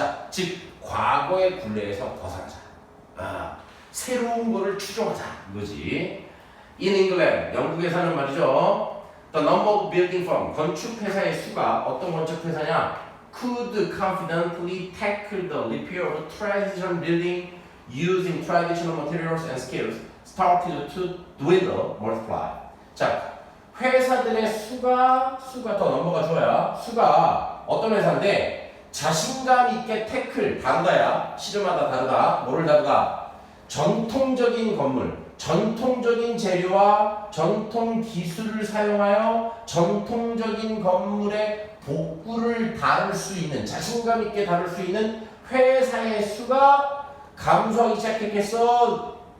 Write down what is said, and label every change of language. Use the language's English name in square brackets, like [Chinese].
[Korean] 즉 과거의 굴레에서 벗어나자. 새로운 거를 추종하자 이거지. [English] In England, [Korean] 영국에서는 말이죠. [English] The number of building firm, [Korean] 건축 회사의 수가 어떤 건축 회사냐? [English] Could confidently tackle the repair of traditional building using traditional materials and skills started to dwindle, multiply. [Korean] 자, 회사들의 수가 더 넘버가 좋아야 수가 어떤 회사인데 자신감 있게 태클 다르다야 시름하다 다르다 뭐를 다루다 전통적인 건물 전통적인 재료와 전통 기술을 사용하여 전통적인 건물의 복구를 다룰 수 있는 자신감 있게 다룰 수 있는 회사의 수가 감소하기 시작했겠어.